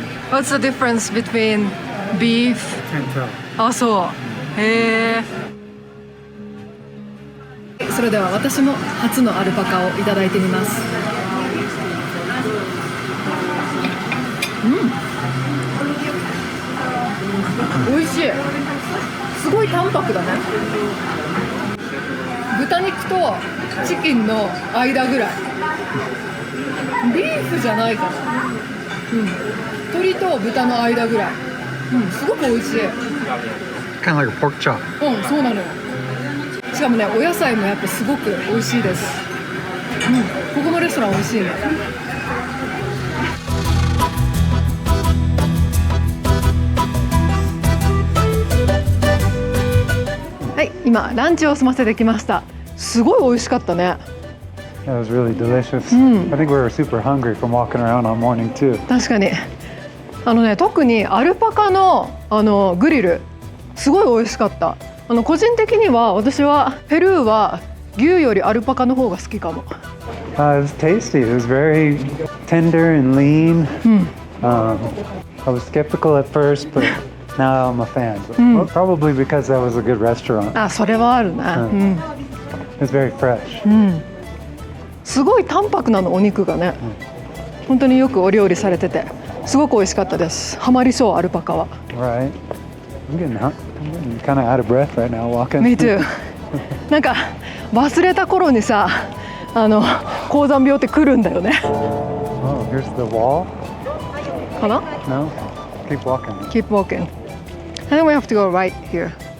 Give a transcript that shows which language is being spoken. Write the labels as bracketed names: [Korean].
[English] What's the difference between beef? [Japanese] あ、そう。へえ。それでは私も初のアルパカをいただいてみます。美味しい。すごい淡白だね。豚肉とチキンの間ぐらい。ビーフじゃないかな。鶏と豚の間ぐらい。すごく美味しい。 [English] Kind of like a pork chop. [Japanese] そうなのよ。しかもね、お野菜もやっぱすごく美味しいです。ここのレストラン美味しいね。はい、今ランチを済ませてきました。すごい美味しかったね。 [English] That was really delicious. I think we were super hungry from walking around all morning too. [Japanese] 確かに。特にアルパカのグリルすごい美味しかった。個人的には私はペルーは牛よりアルパカの方が好きかも。 [English] It was tasty. It was very tender and lean. I was skeptical at first, but now I'm a fan. Probably because that was a good restaurant. [Japanese] あ、それはあるね。 [English] It was very fresh. [Japanese] すごい淡白なの、お肉がね。本当によくお料理されてて、すごく美味しかったです。ハマりそう、アルパカは。 [English] Right. I'm getting kind of out of breath right now walking. Me too. [Japanese] なんか忘れた頃にさ、高山病って来るんだよね。 [English] Oh, here's the wall. [Japanese] かな [English] No? Keep walking. Keep walking. I think we have to go right here.